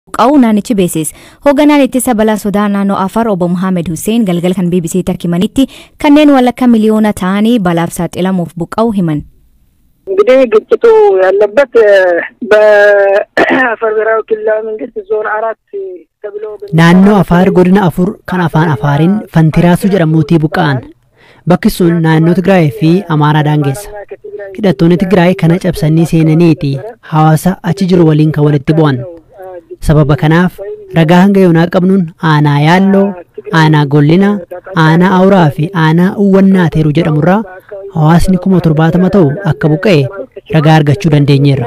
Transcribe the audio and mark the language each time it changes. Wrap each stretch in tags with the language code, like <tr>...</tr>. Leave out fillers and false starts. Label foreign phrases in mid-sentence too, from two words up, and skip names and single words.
<om>buqqa'uu naannichi beeksise. Hoogganaan ittisa balaa sodaa naannoo Afar obbo Muhammad Hussein galgal kan BBC takkimanitti kanneen walakkaa miliyoona ta'anii balaaf saaxilamuuf buqqa'uu himan.</om> <am>እንግዲህ ግጭቱ ያለበት በአፋር ብሔራዊ ክልላዊ መንግስት ዞን 4 ተብሎ</am> <om>naannoo Afaar godina Afur kan afaan Afaariin Fantiraasu jedhamuutii buqqa'an. Bakki sun naannoo Tigraay fi Amaaraa daangeessa. Hidhattoonni Tigraay kana cabsanii seenaniiti hawaasa achi jiru waliin kan walitti bu'an. Sababa kanaaf ragaa hanga yoonaa qabnuun aanaa Yaalloo, aanaa Gollina, aanaa Awuraa fi aanaa Uwwannaa Teeruu jedhamurraa hawaasni 70,000 ta'u akka buqqa'e ragaa argachuu dandeenyeerra.</om>